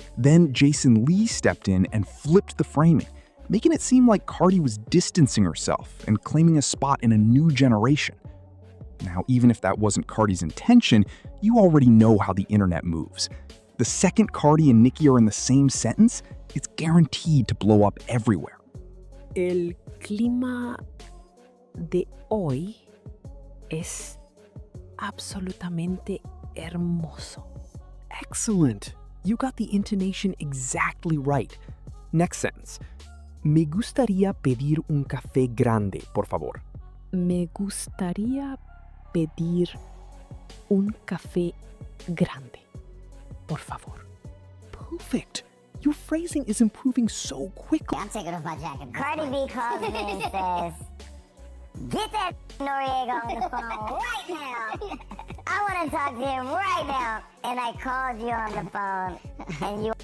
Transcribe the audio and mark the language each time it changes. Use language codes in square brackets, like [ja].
[en] Then Jason Lee stepped in and flipped the framing, making it seem like Cardi was distancing herself and claiming a spot in a new generation. Now, even if that wasn't Cardi's intention, you already know how the internet moves. The second Cardi and Nicki are in the same sentence, it's guaranteed to blow up everywhere. [es] El clima de hoy es absolutamente hermoso. [en] Excellent! You got the intonation exactly right. Next sentence. [es] Me gustaría pedir un café grande, por favor. Me gustaría pedir un café grande, por favor. [en] Perfect. Your phrasing is improving so quickly. I'm taking off my jacket. Cardi B calls me and says, get that Noriega on the phone right now. I want to talk to him right now. And I called you on the phone, and you...